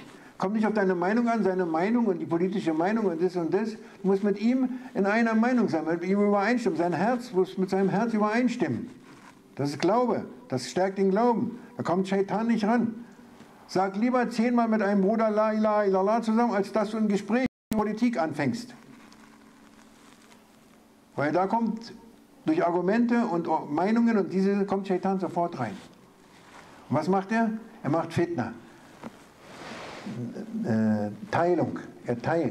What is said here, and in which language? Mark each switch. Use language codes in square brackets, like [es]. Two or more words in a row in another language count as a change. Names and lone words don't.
[de] Kommt nicht auf deine Meinung an, seine Meinung und die politische Meinung und das und das. Du musst mit ihm in einer Meinung sein, mit ihm übereinstimmen. Sein Herz muss mit seinem Herz übereinstimmen. Das ist Glaube. Das stärkt den Glauben. Da kommt Shaitan nicht ran. Sag lieber 10-mal mit einem Bruder [ar] لا إله إلا الله [de] zusammen, als dass du ein Gespräch über Politik anfängst. Weil da kommt durch Argumente und Meinungen und diese kommt Shaitan sofort rein. Und was macht er? Er macht Fitna. Teilung. Er teilt.